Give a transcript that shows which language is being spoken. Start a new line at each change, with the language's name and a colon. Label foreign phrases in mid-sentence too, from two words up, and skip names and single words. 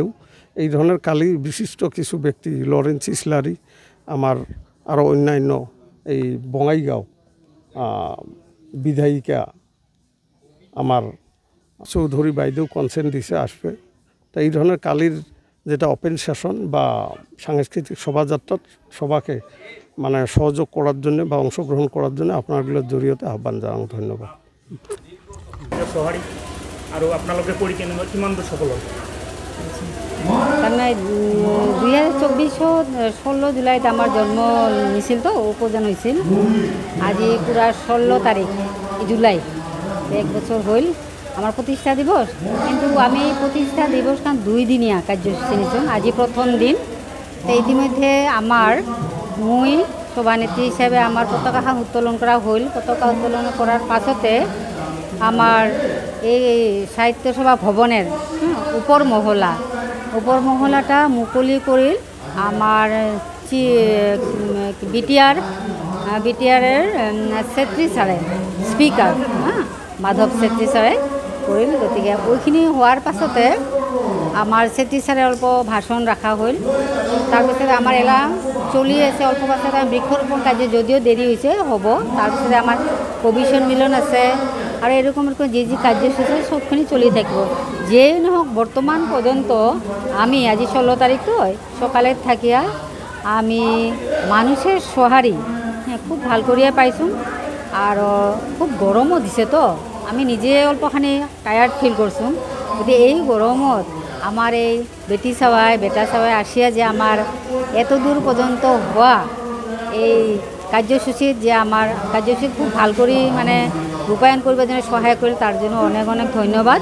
Bangla: এই ধরনের কালী বিশিষ্ট কিছু ব্যক্তি, লরেন্স ইসলারি, আমার আরও অন্যান্য এই বঙাইগাঁও বিধায়িকা আমার চৌধুরী বাইদেউ কনসেন্ট দিছে আসবে। তো এই ধরনের কালীর যেটা ওপেন সেশন বা সাংস্কৃতিক শোভাযাত্রার সবাকে মানে সহযোগ করার জন্য বা অংশগ্রহণ করার জন্য আপনারগুলোর
Assamese: জৰিয়তে আহ্বান জানাওঁ।
Bangla: ধন্যবাদ।
Assamese: সঁহাৰি আৰু আপোনালোকে কৰি কেনেকুৱা কিমান দূৰ সফল হ'ল? তাৰমানে 2024 16 জুলাইত আমাৰ জন্ম নিছিল তো উপজন হৈছিল। আজি পুৰা 16 তাৰিখ জুলাই, 1 বছর হল আমার প্রতিষ্ঠা দিবস। কিন্তু আমি প্রতিষ্ঠা দিবস কারণ 2 দিনীয়া কার্যসূচী নিছোঁ। আজি প্রথম দিন। তো ইতিমধ্যে আমার মুই সভানেত্রী হিসাবে আমার পতাকাখন উত্তোলন করা হল। পতাকা উত্তোলন করার পাছতে আমার এই সাহিত্য সভা ভবনের উপর মহলাটা মুকলি করিল আমার বিটিআরের ছেত্রী ছাড়ে স্পিকার মাধৱ ছেত্ৰী ছাৰে কৰিল। গতিকে ওইখিনি হোৱাৰ পাছতে আমাৰ ছেত্ৰী ছাৰে অল্প ভাষণ ৰাখা হ'ল। তাৰপিছতে আমাৰ এলা চলি আছে। অল্প পাছত বৃক্ষৰোপণ কাৰ্য যদিও দেৰি হৈছে হ'ব। তাৰপিছতে আমাৰ কবি সন্মিলন আছে আৰু এরকম যি কাৰ্যসূচী সবখিনি চলি থাকিব। যেই নহওক বর্তমান পর্যন্ত আমি আজি 16 তারিখ তো সকালে থাকিয়া আমি মানুষের সঁহারি খুব ভাল করিয়া পাইছোঁ। আর খুব গরমও দিছে তো আমি নিজে অল্পখানি
English: tired feel
Assamese: করছোঁ।
Bangla: গতিকে এই গরমত আমার এই বেটা সবাই আসিয়া যে আমার এত দূর পর্যন্ত হওয়া এই কার্যসূচীত যে আমার কার্যসূচী খুব ভাল করে মানে রূপায়ণ করবার জন্য সহায় করে তার জন্য অনেক অনেক ধন্যবাদ।